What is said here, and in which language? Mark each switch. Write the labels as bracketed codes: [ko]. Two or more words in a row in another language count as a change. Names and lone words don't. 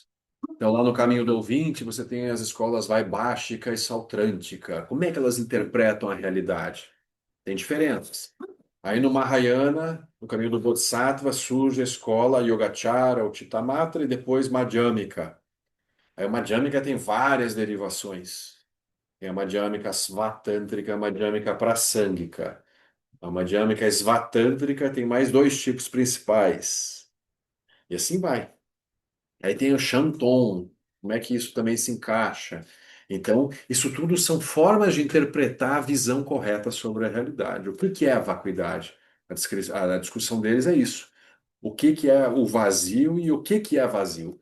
[pt] Então, lá no Caminho do Ouvinte, você tem as escolas Vaibhashika e Sautrântica. Como é que elas interpretam a realidade? Tem diferenças. Aí no Mahayana, no Caminho do Bodhisattva, surge a escola Yogacara, ou Chittamatra, e depois Madhyamika. Aí a Madhyamika tem várias derivações. Tem a Madhyamika Svatântrica, a Madhyamika Prasangika. A Madhyamika Svatântrica tem mais dois tipos principais. E assim vai. Aí tem o Shanton, como é que isso também se encaixa? Então, isso tudo são formas de interpretar a visão correta sobre a realidade. O que que é a vacuidade? A discussão deles é isso. O que que é o vazio e o que que é vazio?